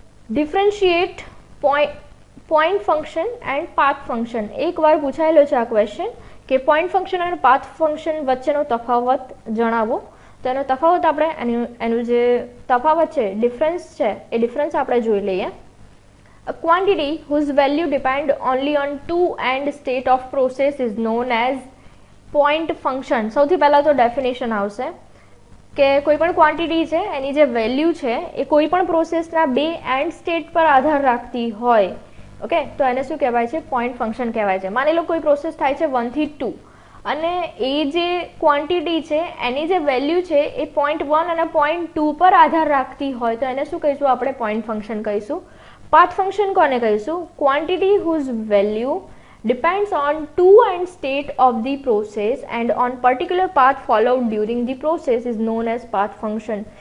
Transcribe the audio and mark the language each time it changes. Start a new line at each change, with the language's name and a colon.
English: Differentiate point function and path function.
Gujarati: એકવાર પૂછાયેલો છે આ ક્વેશ્ચન કે પોઈન્ટ ફંક્શન અને પાથ ફંક્શન વચ્ચેનો તફાવત જણાવો. તો એનો તફાવત આપણે એનું જે તફાવત છે, ડિફરન્સ છે, એ ડિફરન્સ આપણે જોઈ લઈએ.
English: A quantity whose value depend only on two and state of process is known as point function.
Gujarati: સૌથી પહેલા તો ડેફિનેશન આવશે કે કોઈ પણ ક્વોન્ટિટી છે એની જે વેલ્યુ છે એ કોઈ પણ પ્રોસેસના બે એન્ડ સ્ટેટ પર આધાર રાખતી હોય, ઓકે, તો એને શું કહેવાય છે? પોઈન્ટ ફંક્શન કહેવાય છે. માની લો કોઈ પ્રોસેસ થાય છે 1 થી 2 અને એ જે ક્વોન્ટિટી છે એની જે વેલ્યુ છે એ 0.1 અને 0.2 પર આધાર રાખતી હોય તો એને શું કહીશું આપણે? પોઈન્ટ ફંક્શન કહીશું. પાથ ફંક્શન કોને કહીશું?
English: Quantity whose value depends on two and state of the process and on particular path followed during the process is known as path function.